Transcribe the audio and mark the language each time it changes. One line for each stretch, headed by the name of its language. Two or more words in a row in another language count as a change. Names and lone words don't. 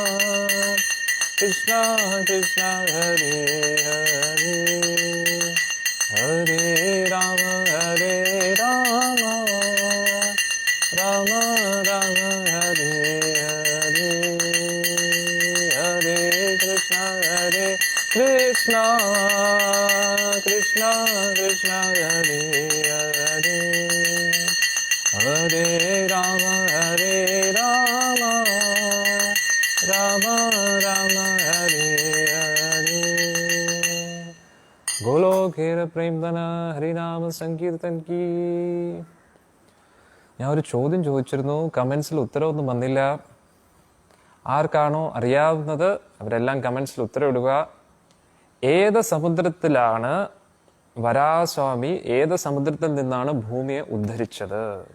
Sanskrit: Krishna Hare Hare Hare Rama Rama Rama Hare Hare Hare Krishna Krishna Krishna Hare Hare Hare Rama Rama Rama Hare Hare
Bangla: গোলোকের প্রেমধন হরিনাম সংকীর্তন কী.
Malayalam: ഞാൻ ഒരു ചോദ്യം ചോദിച്ചിരുന്നു, കമൻസിൽ ഉത്തരവൊന്നും വന്നില്ല. ആർക്കാണോ അറിയാവുന്നത് അവരെല്ലാം കമൻസിൽ ഉത്തരവിടുക. ഏത് സമുദ്രത്തിലാണ് വരാഹസ്വാമി ഏത് സമുദ്രത്തിൽ നിന്നാണ് ഭൂമിയെ ഉദ്ധരിച്ചത്?